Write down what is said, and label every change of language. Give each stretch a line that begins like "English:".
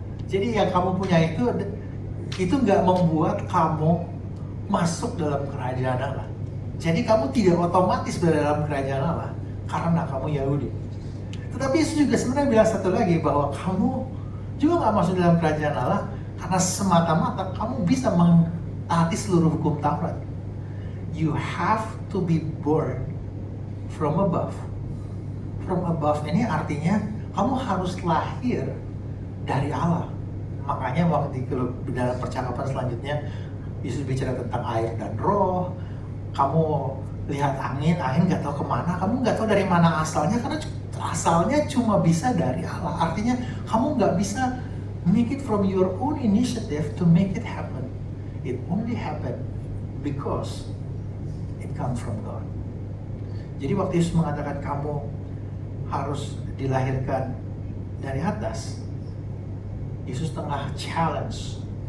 Indonesian: Jadi yang kamu punya itu nggak membuat kamu masuk dalam kerajaan Allah. Jadi kamu tidak otomatis berada dalam kerajaan Allah karena kamu Yahudi. Tetapi Yesus juga sebenarnya bilang satu lagi, bahwa kamu juga nggak masuk dalam kerajaan Allah karena semata-mata kamu bisa mentaati seluruh hukum Taurat.
English: You have to be born from above.
Indonesian: From above ini artinya kamu harus lahir dari Allah. Makanya waktu di dalam percakapan selanjutnya Yesus bicara tentang air dan roh. Kamu lihat angin nggak tahu kemana, kamu nggak tahu dari mana asalnya, karena asalnya cuma bisa dari Allah. Artinya kamu nggak bisa
English: make it from your own initiative to make it happen. It only happen because it comes from God.
Indonesian: Jadi waktu Yesus mengatakan kamu harus dilahirkan dari atas, Yesus tengah challenge.